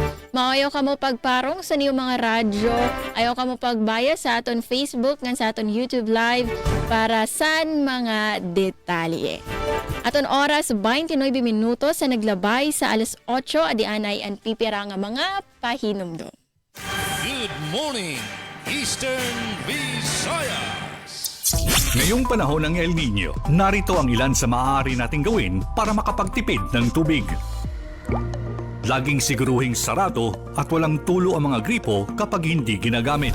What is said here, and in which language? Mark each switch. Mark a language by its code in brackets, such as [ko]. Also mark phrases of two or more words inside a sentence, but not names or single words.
[war] Maayo ka mo pagparong sa niyong mga radyo, ayaw ka mo pagbaya sa aton Facebook ngan sa aton YouTube live para san mga detalye. Aton oras 29 minutos sa naglabay sa alas 8 adianay ang pipira nga mga pahinumdum. [en] Good morning, Eastern Visayas. [tl] Ngayong panahon ng El Nino, narito ang ilan sa maaari nating gawin para makapagtipid ng tubig. Laging siguruhing sarado at walang tulo ang mga gripo kapag hindi ginagamit.